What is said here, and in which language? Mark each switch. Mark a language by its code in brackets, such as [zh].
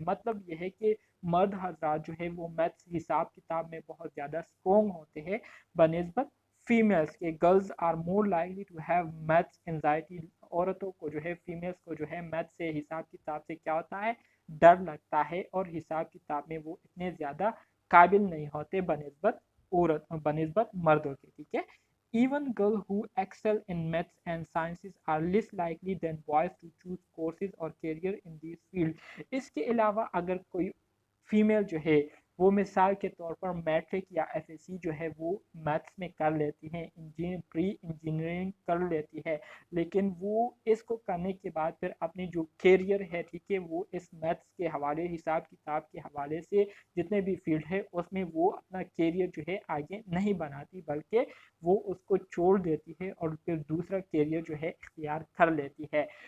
[hi] मतलब यह है कि मर्द हजरात जो है वो मैथ्स हिसाब किताब में बहुत ज़्यादा स्ट्रॉन्ग होते हैं बनस्बत फीमेल्स के। [en] Girls are more likely to have maths anxiety. [hi] औरतों को जो है, फीमेल्स को जो है मैथ्स से हिसाब किताब से क्या होता है, डर लगता है और हिसाब किताब में वो इतने ज़्यादा काबिल नहीं होते बनस्बत मर्दों के, ठीक है। [en] Even girls who excel in maths and sciences are less likely than boys to choose courses or career in these field। [hi] इसके अलावा अगर कोई फीमेल जो है वो मिसाल के तौर पर मैट्रिक या एफएससी जो है वो मैथ्स में कर लेती हैं, प्री इंजीनियरिंग कर लेती है, लेकिन वो इसको करने के बाद फिर अपनी जो कैरियर है, ठीक है, वो इस मैथ्स के हवाले, हिसाब किताब के हवाले से जितने भी फील्ड है उसमें वो अपना कैरियर जो है आगे नहीं बनाती, बल्कि वो उसको छोड़ देती है और फिर दूसरा कैरियर जो है इख्तियार कर लेती है।